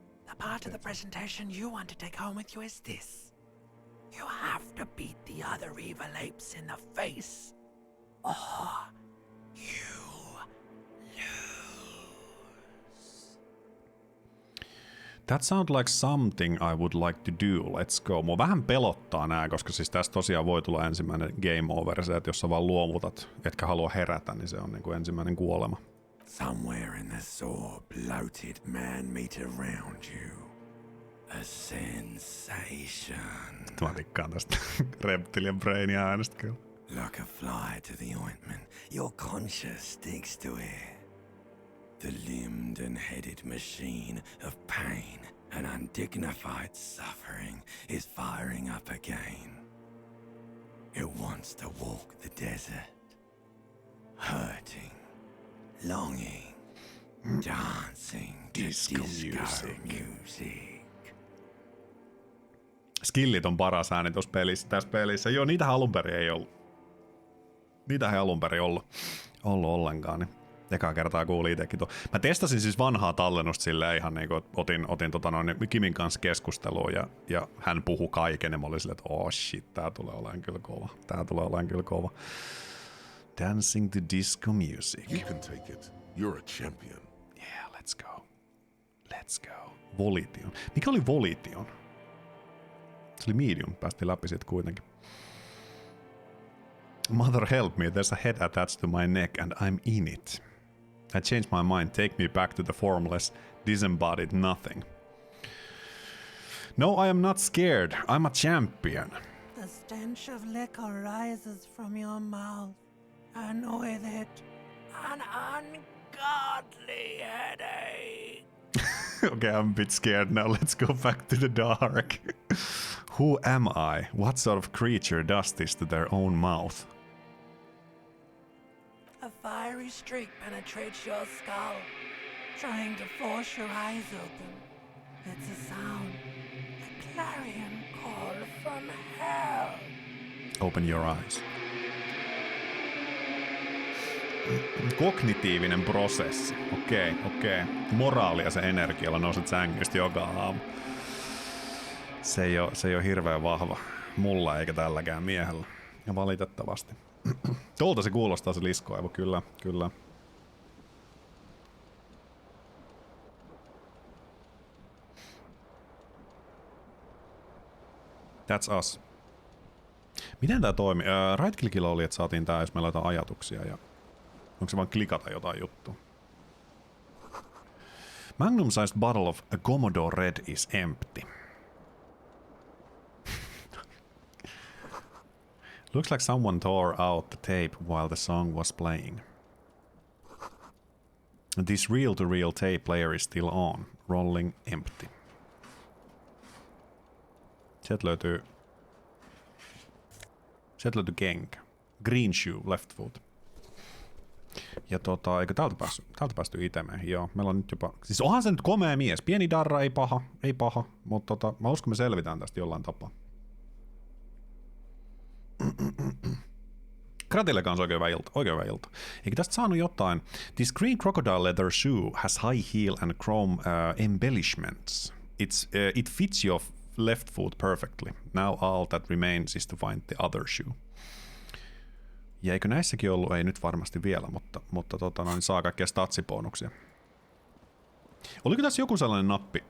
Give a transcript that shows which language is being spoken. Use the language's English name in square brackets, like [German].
[English] The part of the presentation you want to take home with you is this. You have to beat the other evil apes in the face, or you lose. That sounds like something I would like to do. Let's go. [Finnish] Mua vähän pelottaa nää, koska siis tästä tosiaan voi tulla ensimmäinen game over. Se, että jos sä vaan luovutat, etkä halua herätä, niin se on niinku ensimmäinen kuolema. [English] Somewhere in the saw, bloated man meet around you. A sensation. [Finnish] Mä tikkaan tästä Reptilian Brainia äänestä kyllä. [English] Like a fly to the ointment, your conscience sticks to it. The limbed and headed machine of pain and undignified suffering is firing up again. It wants to walk the desert, hurting, longing, dancing to disco music. [Finnish] Skillit on paras ääni tässä pelissä. Joo, niitähän alun perin ei ollut. Niitähän alun perin ollut ollenkaan. Niin ekaa kertaa kuulin itekin tuo. Mä testasin siis vanhaa tallennusta silleen ihan niinku, otin Kimin kanssa keskustelua ja hän puhui kaiken ja mä olin silleen, että [English] oh shit, [Finnish] tää tulee olemaan kyllä kova. [English] Dancing to disco music. You can take it. You're a champion. Yeah, let's go. Volition. [Finnish] Mikä oli Volition? Se oli medium, päästiin läpi siitä kuitenkin. [English] Mother help me, there's a head attached to my neck and I'm in it. I changed my mind, take me back to the formless, disembodied nothing. No, I am not scared, I'm a champion. The stench of liquor rises from your mouth, and with it, an ungodly headache. Okay, I'm a bit scared now, let's go back to the dark. Who am I? What sort of creature does this to their own mouth? A fiery streak penetrates your skull, trying to force your eyes open. It's a sound, a clarion call from hell. Open your eyes. [Finnish] Kognitiivinen prosessi. Okei. Moraali ja se energialla nouset sängystä joka aamu. Se ei ole hirveän vahva mulla eikä tälläkään miehellä. Ja valitettavasti. Tuolta se kuulostaa se liskoaivo, kyllä. [English] That's us. [Finnish] Miten tää toimii? Right-clickilla oli, että saatiin tää, jos me laitetaan ajatuksia ja onko se vaan klikata jotain juttua? [English] Magnum-sized bottle of a Commodore Red is empty. Looks like someone tore out the tape while the song was playing. This reel-to-reel tape player is still on, rolling empty. [Finnish] Sieltä löytyy kenkä. [English] Green shoe, left foot. [Finnish] Ja eikö täältä päästy itemeen? Joo, meillä on nyt jopa... Siis onhan se nyt komea mies. Pieni darra, ei paha, mutta mä uskon me selvitään tästä jollain tapaa. Kratille kanssa oikein hyvä ilta. Eikö tästä saanut jotain? [English] This green crocodile leather shoe has high heel and chrome embellishments. It fits your left foot perfectly. Now all that remains is to find the other shoe. [Finnish] Ja eikö näissäkin ollut? Ei nyt varmasti vielä, mutta niin saa kaikkia statsibonuksia. Oliko tässä joku sellainen nappi?